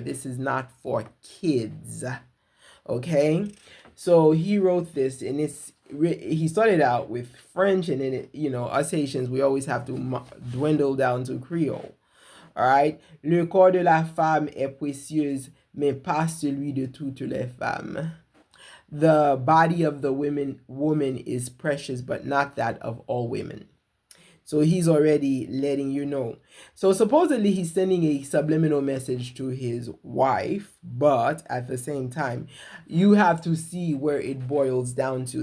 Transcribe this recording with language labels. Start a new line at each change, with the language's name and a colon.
English: This is not for kids. Okay, so he wrote this, and he started out with French, and then us Haitians, we always have to dwindle down to Creole. All right,
French: le corps de la femme est précieuse mais pas celui de toutes les femmes.
English: The body of the woman is precious, but not that of all women. So he's already letting you know. So supposedly he's sending a subliminal message to his wife, but at the same time, you have to see where it boils down to.